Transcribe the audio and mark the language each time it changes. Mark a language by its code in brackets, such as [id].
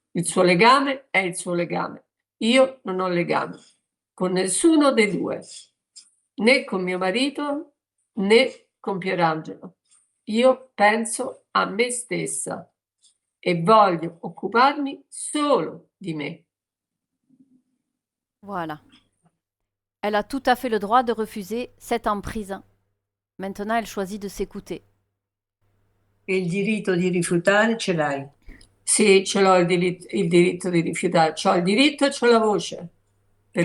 [it] Il suo legame è il suo legame. Io non ho legame con nessuno dei due, né con mio marito né con Pierangelo. Io penso a me stessa e voglio occuparmi solo di me. [fr] Voilà. Elle a tout à fait le droit de refuser cette emprise. Maintenant, elle choisit de s'écouter. [it] E il diritto di rifiutare ce l'hai. Sì, ce l'ho il diritto di rifiutare, c'ho il diritto e c'ho la voce per